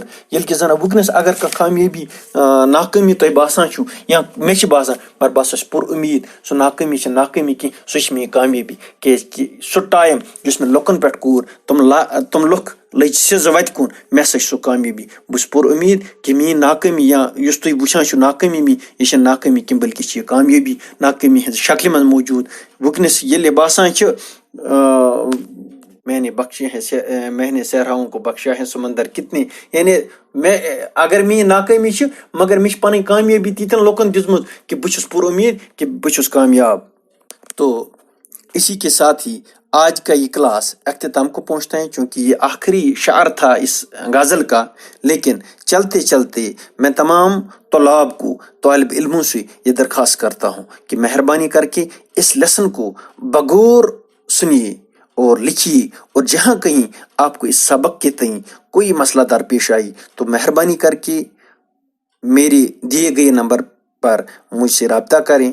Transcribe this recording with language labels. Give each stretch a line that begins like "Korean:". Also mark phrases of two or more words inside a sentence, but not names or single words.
Kashmiri: ییٚلہِ کہِ زَن وٕنکٮ۪نَس اگر کانٛہہ کامیٲبی ناکٲمی تۄہہِ باسان چھُو یا مےٚ چھِ باسان مگر بہٕ ہسا چھُس پر اُمید سُہ ناکٲمی چھِ ناکٲمی کینٛہہ، سُہ چھِ میٛٲنۍ کامیٲبی، کیٛازِکہِ سُہ ٹایم یُس مےٚ لُکَن پٮ۪ٹھ کوٚر تِم لُکھ لٔج سیٚزٕ وَتہِ کُن، مےٚ ہسا چھِ سُہ کامیٲبی۔ بہٕ چھُس پر اُمید کہ میٛٲنۍ ناکٲمی یا یُس تُہۍ وٕچھان چھُو ناکٲمی میٛٲنۍ یہِ چھَنہٕ ناکٲمی کینٛہہ بلکہ چھِ یہِ کامیٲبی ناکٲمی ہٕنٛزِ شکلہِ منٛز موٗجوٗد۔ وٕنکٮ۪نَس ییٚلہِ باسان چھِ
Urdu: میں نے صحراؤں کو بخشا ہے سمندر کتنے،
Kashmiri: یعنی اگر میٛٲنۍ ناکٲمی چھِ مگر مےٚ چھِ پَنٕنۍ کامیٲبی تیٖتٮ۪ن لُکَن دِژمٕژ کہ بہٕ چھُس پر اُمید کہ بہٕ چھُس کامیاب۔
Urdu: تو اسی کے ساتھ ہی آج کا یہ کلاس اختتام کو پہنچتا ہے چونکہ یہ آخری شعر تھا اس غزل کا، لیکن چلتے چلتے میں تمام طلاب کو، طالب علموں سے یہ درخواست کرتا ہوں کہ مہربانی کر کے اس لیسن کو بغور سنیے اور لکھیے، اور جہاں کہیں آپ کو اس سبق کے تئیں کوئی مسئلہ درپیش آئی تو مہربانی کر کے میرے دیے گئے نمبر پر مجھ سے رابطہ کریں۔